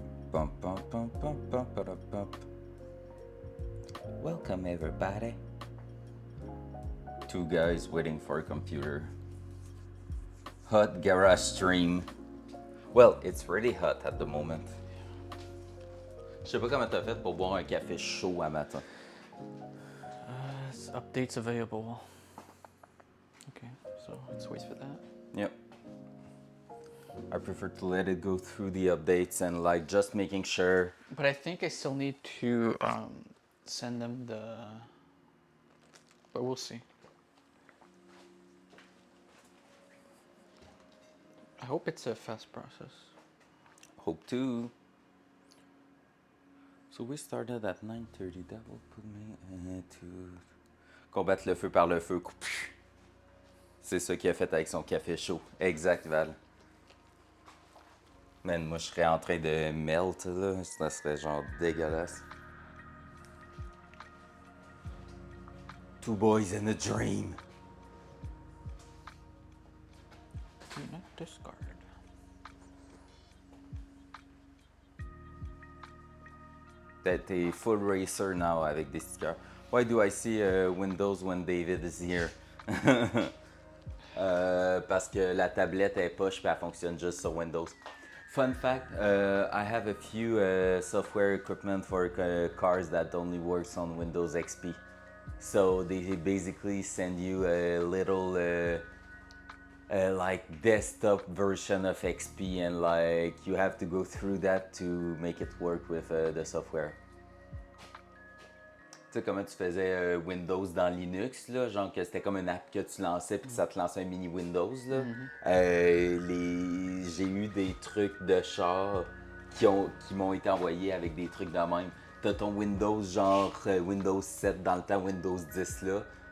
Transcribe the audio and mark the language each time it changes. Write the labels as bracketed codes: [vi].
[en] Bump, bump, bump, bump, bump, bump, bump. Welcome, everybody. Two guys waiting for a computer. Hot garage stream. Well, it's really hot at the moment. [fr] Je sais pas comment t'as fait pour boire un café chaud à matin. [en] Updates available. Okay, so let's wait for that. Yep. I prefer to let it go through the updates and like just making sure. But I think I still need to send them the. But we'll see. I hope it's a fast process. Hope to. So we started at 9:30. That will put me to [fr] combattre le feu par le feu. C'est ça qu'il a fait avec son café chaud. Exact, Val. Man, moi je serais en train de melt là. Ça serait genre dégueulasse. [en] Two boys in a dream. Do not discard. [fr] T'es [en] full racer now [fr] avec des stickers. [en] Why do I see Windows when David is here? [fr] Parce que la tablette est poche et elle fonctionne juste sur Windows. [en] Fun fact, I have a few software equipment for cars that only works on Windows XP. So they basically send you a little like desktop version of XP and like you have to go through that to make it work with the software. [fr] Tu sais comment tu faisais Windows dans Linux, là, genre que c'était comme une app que tu lançais puis ça te lançait un mini Windows. Là. J'ai eu des trucs de char qui m'ont été envoyés avec des trucs de même. T'as ton Windows genre Windows 7 dans le temps Windows 10 là.